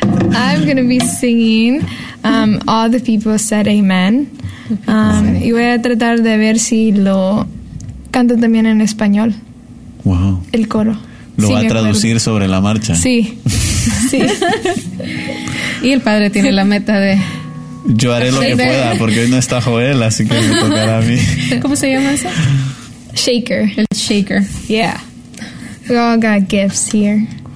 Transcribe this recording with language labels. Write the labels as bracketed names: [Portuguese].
[English] I'm going to be singing All the People Said Amen. [Spanish] Y voy a tratar de ver si lo canto también en español. Wow. El coro. Lo va a traducir sobre la marcha. Sí. Sí. Y el padre tiene la meta de... Yo haré lo que pueda, porque hoy no está Joel, así que me tocará a mí. ¿Cómo se llama eso? Shaker. El shaker. [English] Yeah. We all got gifts here.